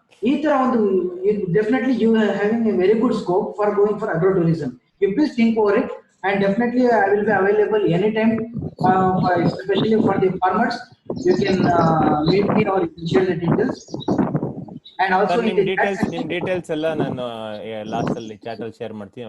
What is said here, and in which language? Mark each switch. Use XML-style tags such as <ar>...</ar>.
<kn>ಈ ತರ ಒಂದು</kn> <en>Definitely you having a very good scope for going for agro tourism. You please think over it. And definitely I will be available anytime, especially for the farmers. You can meet me or you can share the details. And also</en> <kn>in details ಎಲ್ಲ ನಾನು last ಅಲ್ಲಿ chat ಅಲ್ಲಿ share ಮಾಡ್ತೀನಿ.</kn>